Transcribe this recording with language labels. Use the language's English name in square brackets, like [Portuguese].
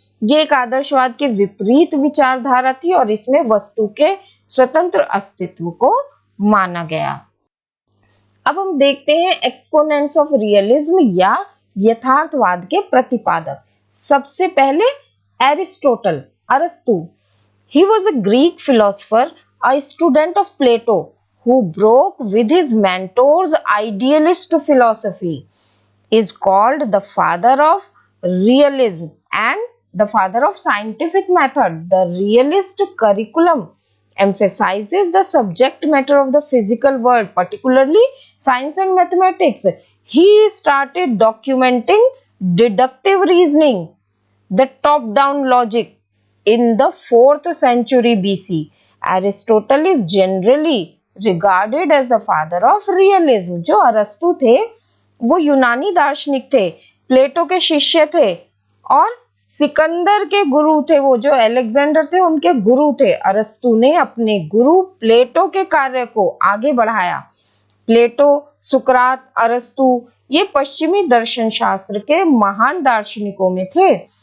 [Hindi] ये एक आदर्शवाद के विपरीत विचारधारा थी और इसमें वस्तु के स्वतंत्र अस्तित्व को माना गया। अब हम देखते हैं [English] exponents of realism [Hindi] या यथार्थवाद के प्रतिपादक। सबसे पहले एरिस्टोटल, अरस्तु। [English] He was a Greek philosopher, a student of Plato, who broke with his mentor's idealist philosophy, is called the father of realism and the father of scientific method. The realist curriculum emphasizes the subject matter of the physical world, particularly science and mathematics. He started documenting deductive reasoning, the top-down logic, in the 4th century BC. Aristotle is generally regarded as the father of realism. [Hindi] जो अरस्तु थे वो यूनानी दार्शनिक थे, प्लेटो के शिष्य थे और सिकंदर के गुरु थे। वो जो अलेक्जेंडर थे उनके गुरु थे। अरस्तु ने अपने गुरु प्लेटो के कार्य को आगे बढ़ाया। प्लेटो, सुकरात, अरस्तु ये पश्चिमी दर्शन शास्त्र के महान दार्शनिकों में थे।